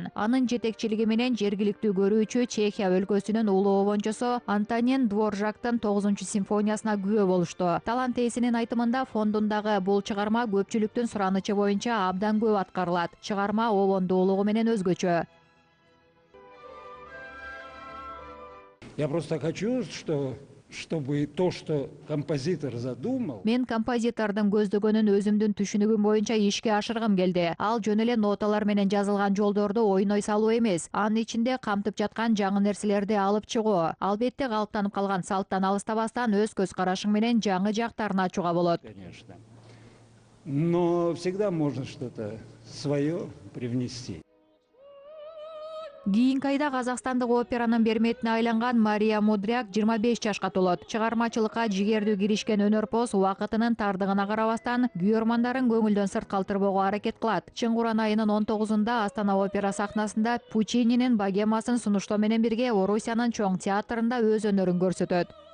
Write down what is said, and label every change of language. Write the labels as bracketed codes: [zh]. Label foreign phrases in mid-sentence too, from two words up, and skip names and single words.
[ky] Анын жетекчилиги менен жергиликтүү көрүүчү Чехия өлкөсүнүн улуу обончосу Антонин Дворжактын 9-симфониясына күбө болушту. Талант ээсинин айтымында, фондундагы бул чыгарма көпчүлүктүн суранычы боюнча абдан көп аткарылат. Чыгарма обондуулугу менен өзгөчө. [ru] Я просто хочу, чтобы то, что композитор задумал. [ky] Мен композитордун көздөгөнүн өзүмдүн түшүнүгүм боюнча ишке ашыргым келди. Ал жөн эле ноталар менен жазылган жолдорду ойной салуу эмес, анын ичинде камтып жаткан жаңы нерселерди алып чыгуу. Албетте калыптанып калган салттан алыстабастан өз көз карашың менен жаңы жактарын ачууга болот. [ru] Конечно. Но всегда можно что-то свое привнести. [ky] Кийинки айда Казакстандык операнын берметине айланган Мария Мудряк 25 жашка толот. Чыгармачылыкка жигердүү киришкен өнөрпоз убакытынын тардыгына карабастан күйөрмандарын көңүлдөн сырт калтырбоого аракет кылат. Чын Куран айынын 19-унда Астана опера сахнасында Пучининин богемасын сунуштоо менен бирге Орусиянын чоң театрында өз өнөрүн көрсөтөт.